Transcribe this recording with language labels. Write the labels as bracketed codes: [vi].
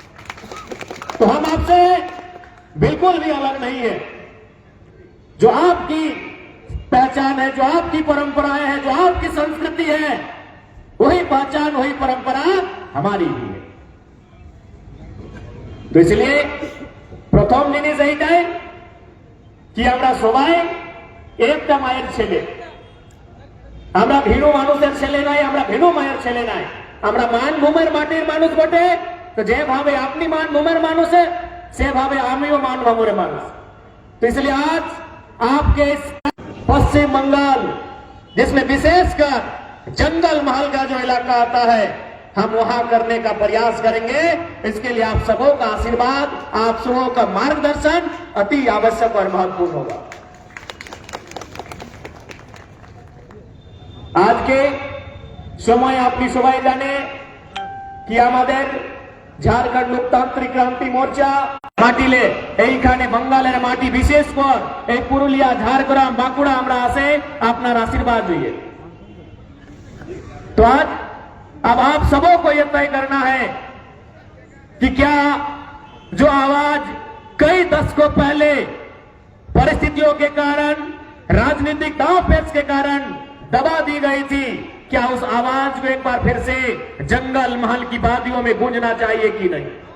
[hi] तो हम आपसे बिल्कुल भी अलग नहीं है। जो आपकी पहचान है, जो आपकी परंपराएं हैं, जो आपकी संस्कृति है, वही पहचान वही परंपरा हमारी भी है। तो इसलिए प्रथम जिनिस [bn] এইটাই कि আমরা সবাই একটা মায়ের ছেলে, আমরা ভিন্ন মানুষের ছেলে নাই, আমরা ভিন্ন মায়ের ছেলে নাই, আমরা মানভূমের মাটির মানুষ বটে। তো যেভাবে আপনি মানভূমের মানুষ है সেভাবে আমিও মানভূমের মানুষ। [hi] तो इसलिए आज आपके पश्चिम बंगाल जिसमें विशेषकर जंगल महल का जो इलाका आता है, हम वहां करने का प्रयास करेंगे। इसके लिए आप सबों का आशीर्वाद, आप सबों का मार्गदर्शन अति आवश्यक और महत्वपूर्ण होगा। आज के समय [bn] আপনি সবাই জানে কি আমাদের ঝাড়খণ্ড লোকতান্ত্রিক ক্রান্তি মোর্চা মাটিলে এইখানে বাঙালের মাটি, বিশেষ করে এই পুরুলিয়া, ঝাড়গ্রাম, বাঁকুড়া আমরা আসে আপনার আশীর্বাদ দিয়ে। [hi] तो आज अब आप सबों को यह तय करना है कि क्या जो आवाज कई दशकों पहले परिस्थितियों के कारण, राजनीतिक दांवपेच के कारण दबा दी गई थी, क्या उस आवाज को एक बार फिर से जंगल महल की वादियों में गूंजना चाहिए कि नहीं।